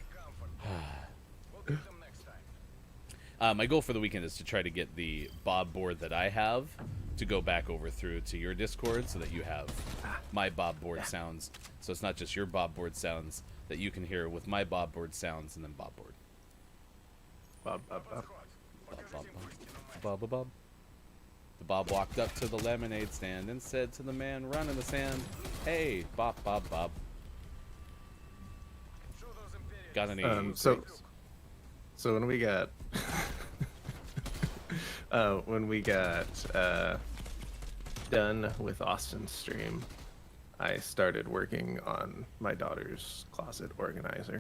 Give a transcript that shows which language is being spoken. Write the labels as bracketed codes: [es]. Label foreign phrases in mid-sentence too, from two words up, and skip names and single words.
[en] My goal for the weekend is to try to get the Bob board that I have to go back over through to your Discord so that you have my Bob board sounds. So it's not just your Bob board sounds that you can hear with my Bob board sounds and then Bob board. Bob, Bob, Bob. Bob, Bob, Bob. Bob, Bob, Bob. The Bob walked up to the lemonade stand and said to the man run in the sand, "Hey, Bob, Bob, Bob." Show those Imperials. Got any? So when we got done with Austin's stream, I started working on my daughter's closet organizer.